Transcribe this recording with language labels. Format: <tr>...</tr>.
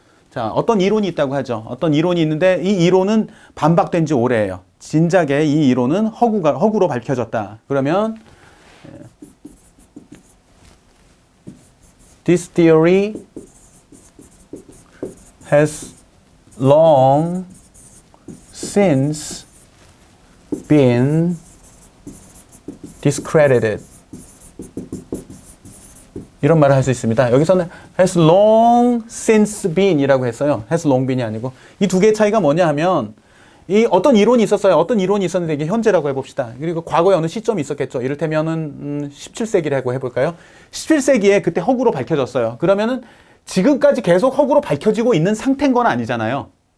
<ko>자, 어떤 이론이 있다고 하죠. 어떤 이론이 있는데 이 이론은 반박된 지 오래예요. 진작에 이 이론은 허구로 밝혀졌다.</ko> <en>그러면 this theory has long since been discredited.</en> <ko>이런 말을 할 수 있습니다. 여기서는</ko> <en>has long since been</en> <ko>이라고 했어요.</ko> <en>has long been</en> <ko>이 아니고. 이 두 개의 차이가 뭐냐 하면 이 어떤 이론이 있었어요. 어떤 이론이 있었는데 이게 현재라고 해봅시다. 그리고 과거에 어느 시점이 있었겠죠. 이를테면은 17세기라고 해볼까요? 17세기에 그때 허구로 밝혀졌어요. 그러면은 지금까지 계속 허구로 밝혀지고 있는 상태인 건 아니잖아요.</ko>